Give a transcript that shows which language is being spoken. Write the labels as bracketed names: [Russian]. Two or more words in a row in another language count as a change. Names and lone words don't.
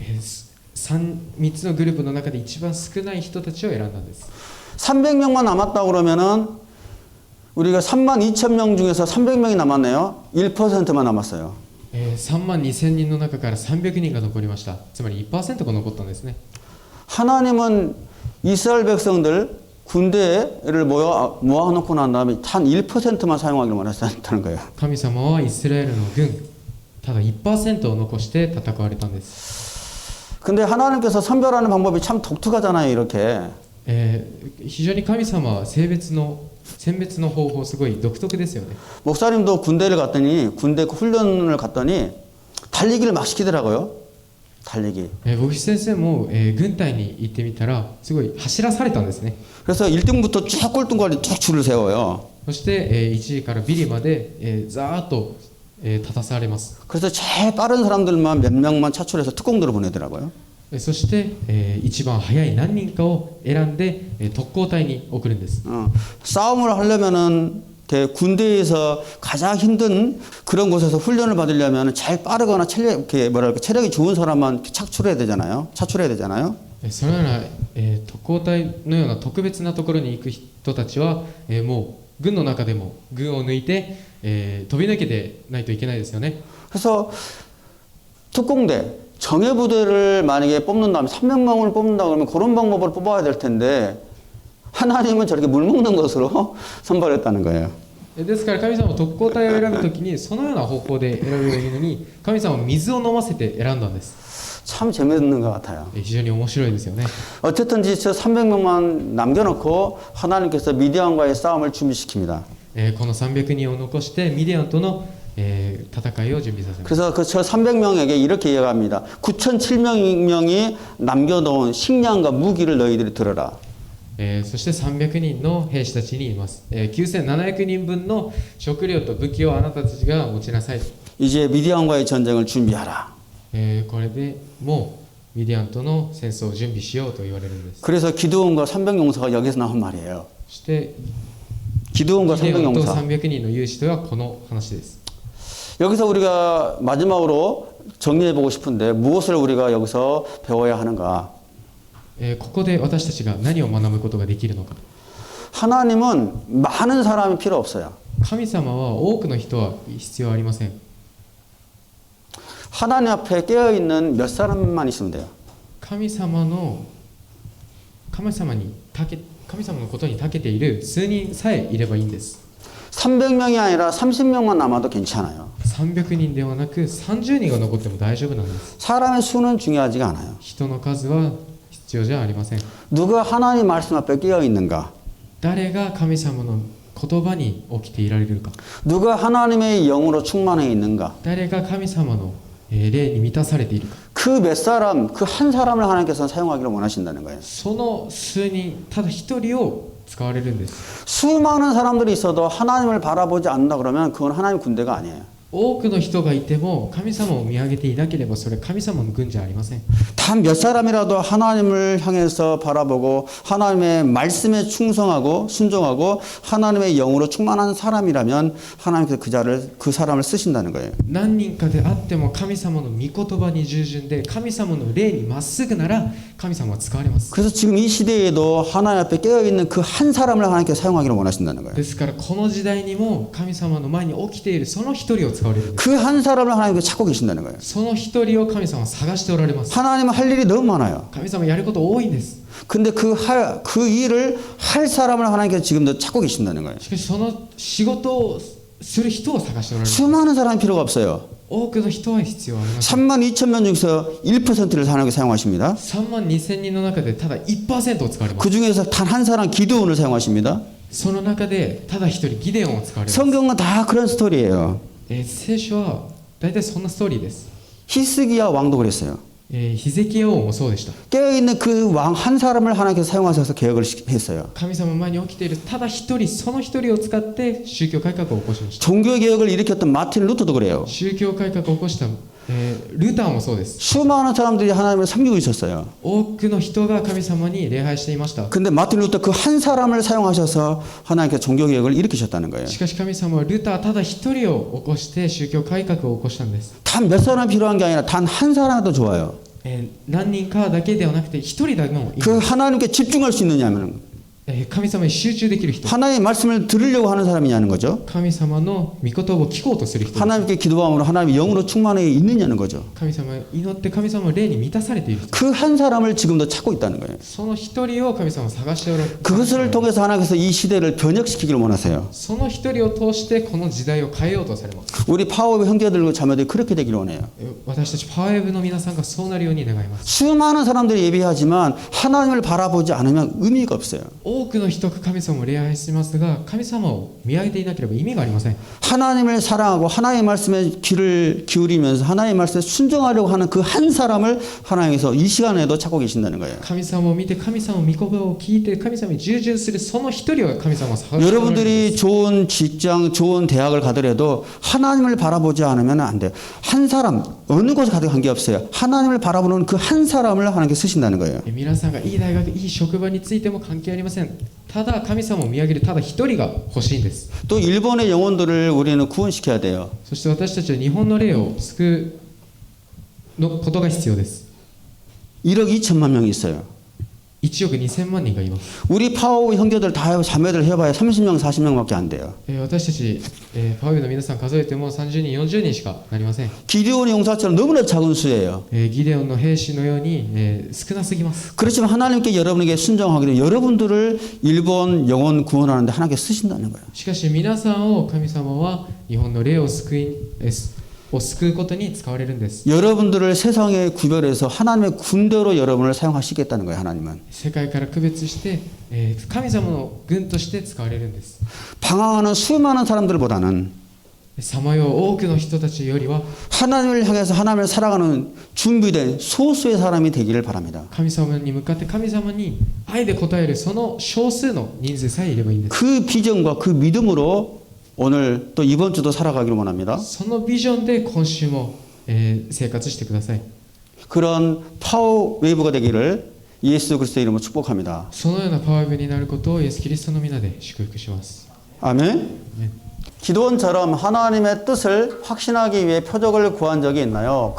[Japanese] 3 つのグループの中で一番少ない人たちを選んだんです。 [Korean] 300명만 남았다 그러면은 우리가 3만 2천 명 중에서 300명이 남았네요. 1%만 남았어요. [Japanese] 3 万2000人の中から300人が残りました。つまり 1% が残ったんですね。 [Korean] 하나님은 이스라엘 백성들 군대를 모아놓고 난 다음에 단 1%만 사용하기를 원하셨다는 거예요. [Japanese] 神様はイスラエルの軍ただ 1% を残して戦われたんです。 [Korean] 근데 하나님께서 선별하는 방법이 참 독특하잖아요. 이렇게. [Japanese] 非常に神様は選別の方法すごい独特ですよね。 [Korean] 목사님도 군대 훈련을 갔더니 달리기를 막 시키더라고요. 달리기. [Japanese] 牧師先生も、軍隊に行ってみたらすごい走らされたんですね。 [Korean] 그래서 1등부터 쭉 꼴등까지 쭉 줄을 세워요. [Japanese] そして、1位からビリまで、ざーっと、立たされます。 [Korean] 그래서 제일 빠른 사람들만 몇 명만 차출해서 특공대로 보내더라고요. [Japanese] そして、一番早い何人かを選んで、特攻隊に送るんです。 [Korean] 싸움을 하려면은 군대에서 가장 힘든 그런 곳에서 훈련을 받으려면 잘 빠르거나 체력이 좋은 사람만 차출해야 되잖아요. [Japanese] そのような、特攻隊のような特別なところに行く人たちは、もう軍の中でも群を抜いて、飛び抜けてないといけないですよね。 [Korean] 그래서 특공대 정예부대를 만약에 뽑는다면 300명을 뽑는다 그러면 그런 방법으로 뽑아야 될 텐데 하나님은 저렇게 물먹는 것으로 선발했다는 거예요. [Japanese] ですから神様は特攻隊を選ぶときにそのような方法で選べばいいのに神様は水を飲ませて選んだんです。 [Korean] 참 재밌는 것 같아요. [Japanese] 非常に面白いですよね。 [Korean] 어쨌든지 저 300명만 남겨놓고 하나님께서 미디안과의 싸움을 준비시킵니다. [Japanese] この300人を残してミディアンとの、戦いを準備させます。 [Korean] 그래서 그 저 300명에게 이렇게 이야기합니다. 9,700명이 남겨놓은 식량과 무기를 너희들이 들어라. [Japanese] そして300人の兵士たちに言います。9700人分の食料と武器をあなたたちが持ちなさい。 [Korean] 이제 미디안과의 전쟁을 준비하라. [Japanese] これでもうミディアンとの戦争を準備しようと言われるんです。 [Korean] 그래서 기드온과 300용사가 여기서 나온 말이에요. [Japanese] そしてギ [Korean] 기드온과 [Japanese] デオンと [Korean] 300용사. [Japanese] 300人の勇士とはこの話です。 [Korean] 여기서 우리가 마지막으로 정리해보고 싶은데 무엇을 우리가 여기서 배워야 하는가? [Japanese] ここで私たちが何を学ぶことができるのか。 [Korean] 하나님은 많은 사람이 필요 없어요. [Japanese] 神様は多くの人は必要ありません。 [Korean] 하나님 앞에 깨어있는 몇 사람만 있으면 돼요. [Japanese] 神様のことに長けている数人さえいればいいんです。 [Korean] 300명이 아니라 30명만 남아도 괜찮아요. [Japanese] 300 人ではなく30人が残っても大丈夫なんです。 [Korean] 사람의 수는 중요하지가 않아요. [Japanese] 人の数は必要じゃありません。 [Korean] 누가 하나님 말씀 앞에 깨어있는가? [Japanese] 誰が神様の言葉に起きていられるか。 [Korean] 누가 하나님의 영으로 충만해 있는가? [Japanese] 誰が神様の霊に満たされているか。 [Korean] 그 몇 사람, 그 한 사람을 하나님께서 사용하기를 원하신다는 거예요. [Japanese] その数人ただ一人を使われるんです。 [Korean] 수많은 사람들이 있어도 하나님을 바라보지 않는다 그러면 그건 하나님 군대가 아니에요. [Japanese] 多くの人がいても神様を見上げていなければそれは神様の軍じゃありません。 [Korean] 단 몇 사람이라도 하나님을 향해서 바라보고 하나님의 말씀에 충성하고 순종하고 하나님의 영으로 충만한 사람이라면 하나님께서 그 사람을 쓰신다는 거예요. [Japanese] 何人かであっても神様の御言葉に従順で神様の霊にまっすぐなら神様は使われます。 [Korean] 그래서 지금 이 시대에도 하나님 앞에 깨어있는 그 한 사람을 하나님께서 사용하기를 원하신다는 거예요. [Japanese] ですからこの時代にも神様の前に起きているその一人を使われるんです。 [Korean] 그 한 사람을 하나님께서 찾고 계신다는 거예요. [Japanese] その一人を神様は探しておられます。 [Korean] 하나님은 할 일이 너무 많아요. [Japanese] 神様やること多いんです。 [Korean] 근데 그 일을 할 사람을 하나님께서 지금도 찾고 계신다는 거예요. [Japanese] しかしその仕事をする人を探しておられます。 [Korean] 수많은 사람이 필요가 없어요. [Japanese] 多くの人は必要ありません。 [Korean] 32,000명 중에서 1%를 하나님께 사용하십니다. [Japanese] 3 万2000人の中でただ 1% を使われます。 [Korean] 그 중에서 단 한 사람 기드온을 사용하십니다. [Japanese] その中でただ一人ギデオンを使われます。 [Korean] 성경은 다 그런 스토리예요. [Japanese] 聖書は大体そんなストーリーです。 [Korean] 히스기야 왕도 그랬어요. [Japanese] ヒゼキヤ王もそうでした。 [Korean] 깨어있는 그 왕 한 사람을 하나님께서 사용하셔서 개혁을 했어요. [Japanese] 神様の前に起きているただ一人、その一人を使って宗教改革を起こしました。 [Korean] 종교개혁을 일으켰던 마틴 루터도 그래요. [Japanese] 宗教改革を起こしたルターもそうです。 [Korean] 수많은 사람들이 하나님을 섬기고 있었어요. [Japanese] 多くの人が神様に礼拝していました。 [Korean] 근데 마틴 루터 그 한 사람을 사용하셔서 하나님께서 종교개혁을 일으키셨다는 거예요. [Japanese] しかし神様はルターただ一人を起こして宗教改革を起こしたんです。 [Korean] 단 몇 사람 필요한 게 아니라 단 한 사람도 좋아요. [Japanese] 何人かだけではなくて一人だけもいい。 [Korean] 그 하나님께 집중할 수 있느냐면 [Japanese] 神様に集中できる人。 [Korean] 하나님의 말씀을 들으려고 하는 사람이냐는 거죠. [Japanese] 神様の御言葉を聞こうとする人。 [Korean] 하나님께 기도함으로 하나님의 영으로 충만해 있느냐는 거죠. [Japanese] 神様に祈って神様の霊に満たされている人。 [Korean] 그 한 사람을 지금도 찾고 있다는 거예요. [Japanese] その一人を神様は探しておられる。 [Korean] 그것을 통해서 하나님께서 이 시대를 변혁시키기를 원하세요. [Japanese] その一人を通してこの時代を変えようとされます。 [Korean] 우리 파워의 형제들과 자매들이 그렇게 되기를 원해요. [Japanese] 私たちパワーウェブの皆さんがそうなるように願います。 [Korean] 수많은 사람들이 예배하지만 하나님을 바라보지 않으면 의미가 없어요. [Japanese] 多多くの人が神様を礼拝しますが、神様を見上げていなければ意味がありません。 [Korean] 하나님을 사랑하고 하나님의 말씀에 귀를 기울이면서 하나님의 말씀에 순종하려고 하는 그 한 사람을 하나님께서 이 시간에도 찾고 계신다는 거예요. [Japanese] 神様を見て、神様の御言葉を聞いて、神様に従順するその一人を神様は探しておられるんで [Korean] 여러분들이 [Japanese] す。 [Korean] 좋은 직장, 좋은 대학을 가더라도 하나님을 바라보지 않으면 안 돼요. 한 사람, 어느 곳에 가도 관계없어요. 하나님을 바라보는 그 한 사람을 하나님께 쓰신다는 거예요. [Japanese] 皆さんがいい大学、いい職場についても関係ありません。ただ神様を見上げるただ一人が欲しいんです。 [Korean] 또 일본의 영혼들을 우리는 구원시켜야 돼요. [Japanese] そして私たちは日本の霊を救うのことが必要です。 [Korean] 1억 2천만 명이 있어요. [Japanese] 1 億2000万人がいます。 [Korean] 우리 파워 형제들 다 해봐, 자매들 해봐야 30명, 40명밖에 안 돼요. [Japanese] 私たち、パウエの皆さん数えても30人、40人しかなりません。 [Korean] 기드온의 용사처럼 너무나 작은 수예요. [Japanese] ギデオンの兵士のように、少なすぎます。 [Korean] 그렇지만 하나님께 여러분에게 순종하기 때문에 여러분들을 일본 영혼 구원하는데 하나님께 쓰신다는 거예요. [Japanese] しかし皆さんを神様は日本の霊を救うことに使われるんです。 [Korean] 여러분들을 세상에 구별해서 하나님의 군대로 여러분을 사용하시겠다는 거예요. 하나님은. [Japanese] 世界から区別して、神様の軍として使われるんです。 [Korean] 방황하는 수많은 사람들보다는 [Japanese] さまよう多くの人たちよりは [Korean] 하나님을 향해서 하나님을 살아가는 준비된 소수의 사람이 되기를 바랍니다. [Japanese] 神様に向かって神様に愛で応えるその少数の人数さえいればいいんです。 [Korean] 그 비전과 그 믿음으로 오늘 또 이번 주도 살아가기를 원합니다. [Japanese] そのビジョンで今週も、生活してください。 [Korean] 그런 파워 웨이브가 되기를 예수 그리스도의 이름으로 축복합니다. [Japanese] そのようなパワーウェブになることをイエス・キリストの皆で祝福します。 [Korean] 아멘. 기도원처럼 하나님의 뜻을 확신하기 위해 표적을 구한 적이 있나요?